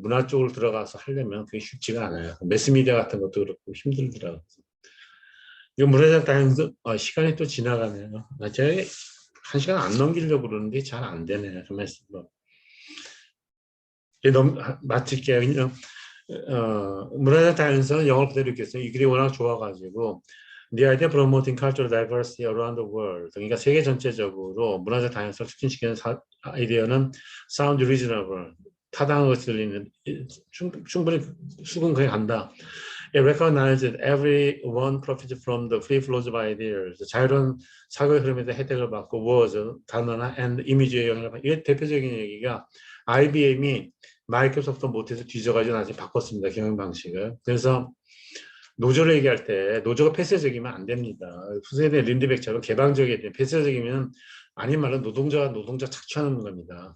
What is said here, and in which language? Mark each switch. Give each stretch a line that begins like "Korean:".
Korean: 문화 쪽으로 들어가서 하려면 그게 쉽지가 않아요. 매스미디어 같은 것도 그렇고 힘들더라고. 이거 문화적 다양성 시간이 또 지나가네요. 제가 1시간 안 넘기려고 그러는데 잘 안 되네요. 그 말씀. 마칠게요. 그냥 문화적 다양성은 영어로 그대로 읽겠어요. 이 글이 워낙 좋아가지고
English: The idea of promoting cultural diversity around the world.
Korean: 그러니까 세계 전체적으로 문화적 다양성을 촉진시키는 아이디어는
English: sound reasonable.
Korean: 타당하고 들리는 충분히 수긍해 간다.
English: It recognizes that everyone profits from the free flow of ideas.
Korean: 자유로운 사고의 흐름에서 혜택을 받고 words, 단어나 and 이미지의 영향을 받고 이게 대표적인 얘기가 IBM이 마이크로소프트 못해서 뒤져가지고 나중에 바꿨습니다. 경영 방식을. 그래서 노조를 얘기할 때 노조가 폐쇄적이면 안 됩니다. 후세대 린드백처럼 개방적이어야 돼요. 폐쇄적이면 아닌 말로 노동자가 노동자 착취하는 겁니다.